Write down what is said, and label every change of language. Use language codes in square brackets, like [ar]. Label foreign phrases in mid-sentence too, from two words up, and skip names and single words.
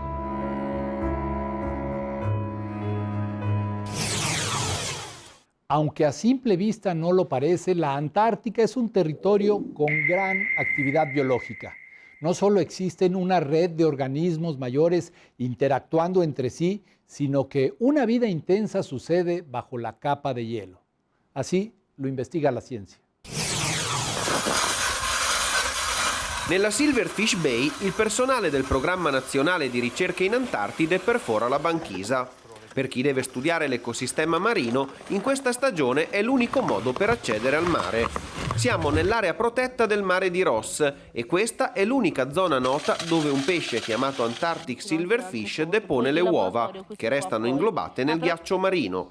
[es] Aunque a simple vista no lo parece, la Antártica es un territorio con gran actividad biológica. No solo existen una red de organismos mayores interactuando entre sí, sino que una vida intensa sucede bajo la capa de hielo. Así lo investiga la ciencia. [it] Nella Silverfish Bay il personale del Programma Nazionale di Ricerca in Antartide perfora la banchisa. Per chi deve studiare l'ecosistema marino, in questa stagione è l'unico modo per accedere al mare. Siamo nell'area protetta del mare di Ross e questa è l'unica zona nota dove un pesce chiamato Antarctic Silverfish depone le uova, che restano inglobate nel ghiaccio marino.